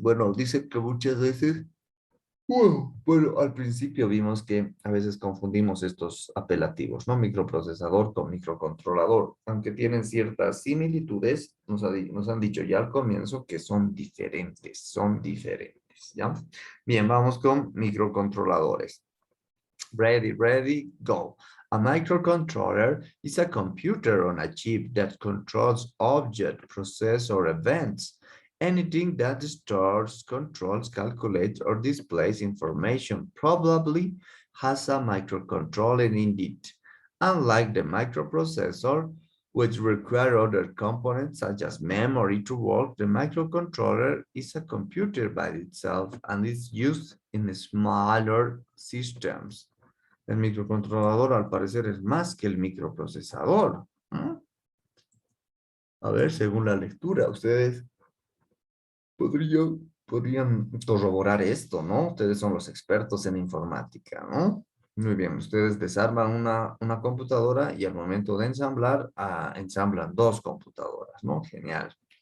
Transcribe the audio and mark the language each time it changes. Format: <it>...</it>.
<es>Bueno, dice que muchas veces, bueno, al principio vimos que a veces confundimos estos apelativos, ¿no? Microprocesador con microcontrolador, aunque tienen ciertas similitudes, nos han dicho ya al comienzo que son diferentes, ¿ya? Bien, vamos con microcontroladores.</es> <en>Ready, ready, go. A microcontroller is a computer on a chip that controls objects, processes, or events. Anything that stores, controls, calculates, or displays information probably has a microcontroller in it. Unlike the microprocessor, which require other components such as memory to work, the microcontroller is a computer by itself and is used in smaller systems.</en> <es>El microcontrolador al parecer es más que el microprocesador. A ver, según la lectura, ustedes podrían corroborar esto, ¿no? Ustedes son los expertos en informática, ¿no? Muy bien, ustedes desarman una computadora y al momento de ensamblar, ensamblan dos computadoras, ¿no? Genial.</es>